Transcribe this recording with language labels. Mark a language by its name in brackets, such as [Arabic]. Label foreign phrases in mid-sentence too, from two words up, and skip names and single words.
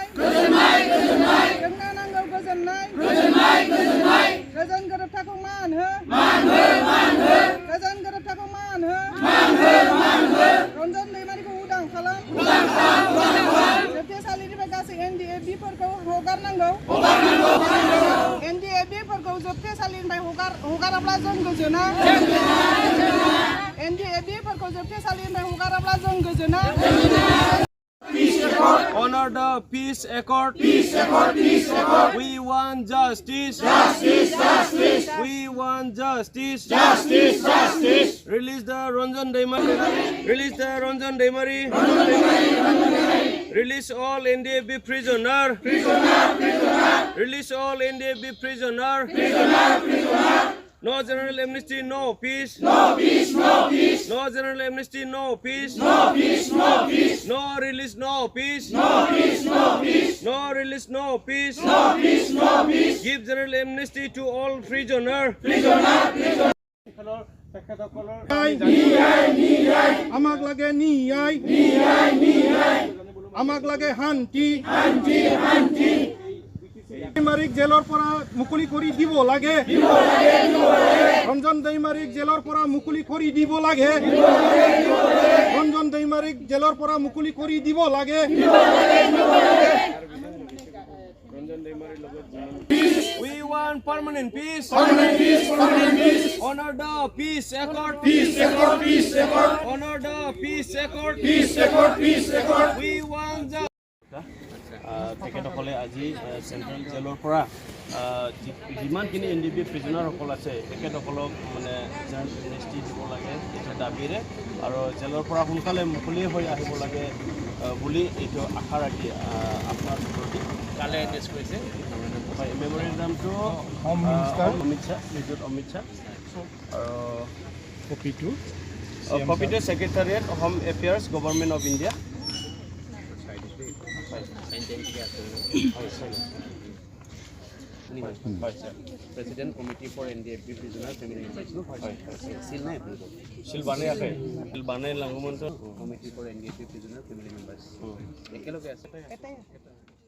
[Bodo] जोंनो नांगौ गोजोननाय, गोजोन गोरोबथाखौ मान हो, गोजोन गोरोबथाखौ मान हो, रन्जन दैमारिखौ उदां खालाम, जोबथेसालिनिफ्राय गासै NDFB-फोरखौ हगारनांगौ, NDFB-फोरखौ जोबथेसालिनिफ्राय हगाराब्ला जों गोजोना, NDFB-फोरखौ जोबथेसालिनिफ्राय हगाराब्ला जों गोजोना। [English] Honor the peace accord. We want justice. We want justice. Release the Ranjan Daimari. Release all NDFB prisoner. Release all NDFB prisoner. No general amnesty, no peace. No general amnesty, no peace. No release, no peace. No release, no peace. Give general amnesty to all prisoner. [Assamese] আমাক লাগে ন্যায়, আমাক লাগে শান্তি, দৈমাৰীক জেলৰ পৰা মুকলি কৰি দিব লাগে, ৰঞ্জন দৈমাৰীক জেলৰ পৰা মুকলি কৰি দিব লাগে, ৰঞ্জন দৈমাৰীক জেলৰ পৰা মুকলি কৰি দিব লাগে। [English] We want permanent peace. Honor the peace accord. Honor the peace accord. We want the [Assamese] তেখেতসকলে আজি চেণ্ট্ৰেল জেলৰ পৰা যিমানখিনি NDP প্ৰিজনাৰসকল আছে তেখেতসকলক মানে [English] general amnesty [Assamese] দিব লাগে এইটো দাবীৰে আৰু জেলৰ পৰা সোনকালে মুকলি হৈ আহিব লাগে বুলি এইটো আশা ৰাখি আপোনাৰ প্ৰতি কালে এড্ৰেছ কৰিছে হয় মেমৰিয়েণ্ডামটো [English] home minister [Assamese] অমিত শ্বাহ নিযুত অমিত শ্বাহ আৰু কপিটো [English] কপিটো Secretariat Home Affairs Government of India President Committee for NDFB Prisoner Family Members. Still not approved. [Assamese] শিল বানে আছে শিল বানে লাঙমন্ত [English] Committee for NDFB Prisoner Family Members. [Assamese] একেলগে আছে এটাই